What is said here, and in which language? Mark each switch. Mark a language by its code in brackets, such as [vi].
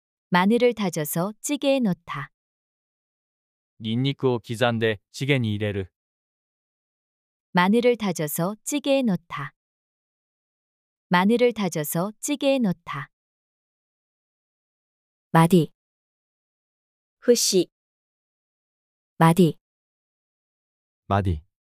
[ko] 마늘을 다져서 찌개에 넣다. [ja] ニンニクを刻んでチゲに入れる。 [ko] 마늘을 다져서 찌개에 넣다. 마늘을 다져서 찌개에 넣다. 마디, [ja] 節、 [ko] 마디, 마디,